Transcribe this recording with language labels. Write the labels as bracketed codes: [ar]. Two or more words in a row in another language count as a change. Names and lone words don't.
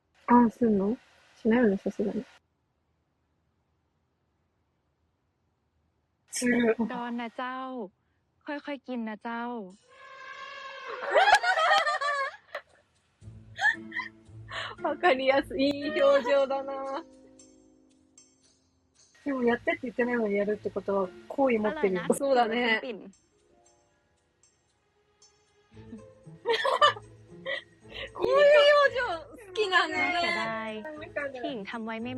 [ja] ああ、すんの？しないよね、さすがに。する。 [th] ร้อนนะเจ้า ค่อยๆกินนะเจ้า [ja] わかりやすい。いい表情だな。でもやってって言ってないのにやるってことは好意持ってるよ。そうだね。 [th] ปิ่น [ja] こういう表情好きなんだ [th] เสีย [ja] ね。 [th] ดายที่หญิงทำไว้ไม่